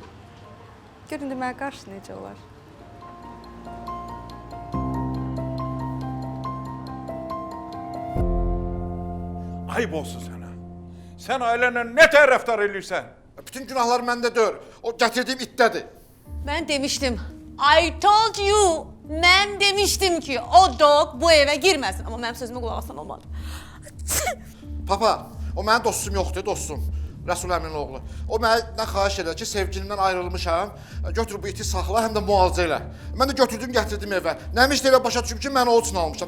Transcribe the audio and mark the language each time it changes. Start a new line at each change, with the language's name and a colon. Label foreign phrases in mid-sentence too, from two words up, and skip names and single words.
Azerbaijani: Görün də mənə qarşı necə olar? Ayıb olsun sənə. Sən ailənlə nə tər rəftar edirsən? Bütün günahlar məndə deyil. O gətirdiyim itdədir. Mən demişdim.
English: I told you.
Azerbaijani: Mən demişdim ki, o dog bu evə girməsin. Amma mənim sözümə qulaq asan olmadı. Papa, O mənim dostum yoxdur, dostum. Rəsul əminin oğlu. O məndən xahiş edir ki, sevgilimdən ayrılmışam. Götür bu iti saxla, həm də müalicə elə. Mən də götürdüm, gətirdim evə. Nəmiş də elə başa düşüb ki, mən o üçün almışam.